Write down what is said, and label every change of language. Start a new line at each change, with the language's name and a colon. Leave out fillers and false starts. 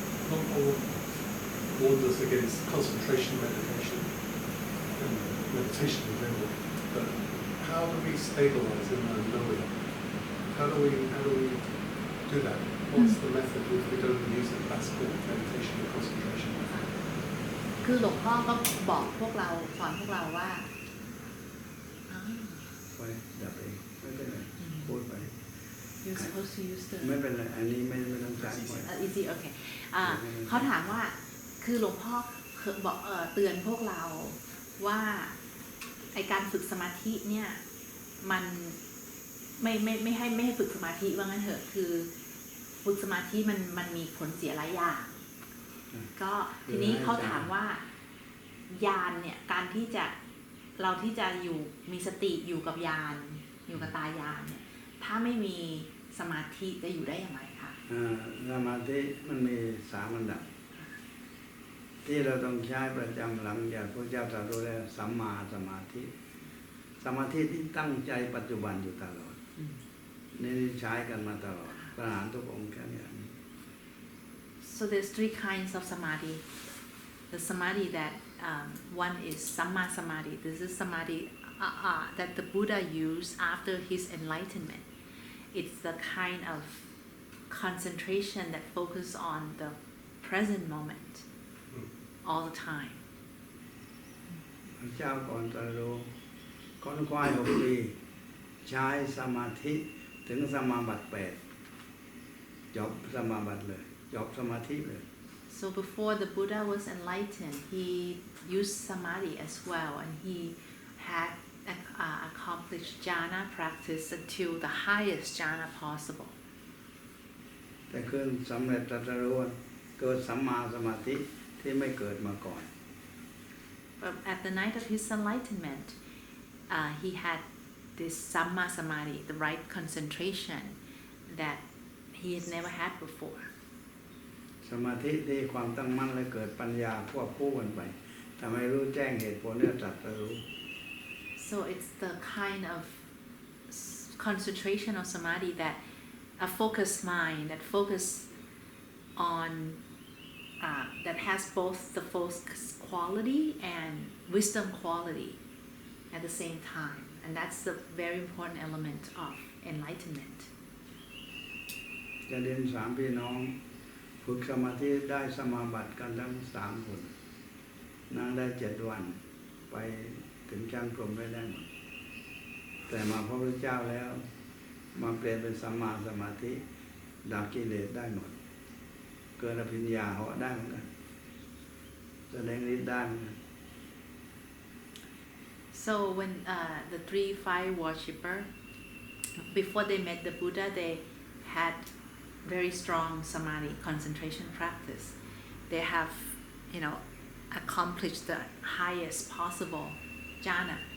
English: Luang Por warned us against concentration meditation and meditation in general. But how do we stabilize in our knowing? How do we do that? What's the method if we don't use the classical meditation and concentration?
Thai: คือหลวงพ่อก็บอกพวกเราสอนพวกเราว่า ไปดับเองไม่เป็นไรพูดไป
English: You're supposed to use the
Thai: ไม่เป็นไรอันนี้ไม่ต้องใช้ไป
English: easy okay
Thai: เขาถามว่าคือหลวงพ่อบอกเตือนพวกเราว่าไอการฝึกสมาธิเนี่ยมันไม่ให้ฝึกสมาธิว่างั้นเถอะคือฝึกสมาธิมันมีผลเสียหลายอย่างก็ทีนี้เขาถามว่าญาณเนี่ยการที่จะอยู่มีสติอยู่กับญาณอยู่กับตายานเนี่ยถ้าไม่มีสมาธิจะอยู่ได้อย่างไรคะ สมาธิมันมี3อันดับที่เราต้องใช้ประจำหลังจากพระเจ้าตรัสรู้แล้วสัมมาสมาธิสมาธิที่ตั้งใจปัจจุบันอยู่ตลอดนี่ใช้กันมาตลอดพระอรหันต์ทุกองค์แค่นี้
English: So there's 3 kinds of samadhi. The samadhi that one is samma samadhi. This is samadhi that the Buddha used after his enlightenment. It's the kind of concentration that focuses on the present moment all the time.
Thai: พระเจ้าก่อนตรัสรู้ค้นคว้า6 ปีใช้สมาธิถึงสมาบัติ8 จบสมาบัติเลยจบสมาธิเลย
English: So before the Buddha was enlightened, he used samadhi as well, and he had accomplished jhana practice until the highest jhana possible.
Thai: แต่ขึ้นสำเร็จตรัสรู้เกิดสัมมาสมาธิที่ไม่เกิดมาก่อน
English: But at the night of his enlightenment, he had this samma samadhi, the right concentration that he had never had before.
Thai: สมาธิที่ความตั้งมั่นและเกิดปัญญาควบคู่กันไปทำให้รู้แจ้งเหตุผลและตรัสรู้
English: So it's the kind of concentration of samadhi that a focused mind that focus on that has both the focus quality and wisdom quality at the same time, and that's the very important element of enlightenment.
Thai: จะเรียน3พี่น้องฝึกสมาธิได้สมาบัติกันทั้ง3คนนั่งได้7วันไปถึงชั้นพรหมได้หมดแต่มาพระพุทธเจ้าแล้วมาเปลี่ยนเป็นสัมมาสมาธิดับกิเลสได้หมดเกิดอภิญญาเหาะได้เหมือนกันแสดงฤทธิ์ได้เหมือนกัน
English: So when the three fire worshipper, before they met the Buddha, they had very strong samadhi concentration practice. They have, accomplished the highest possible jhana.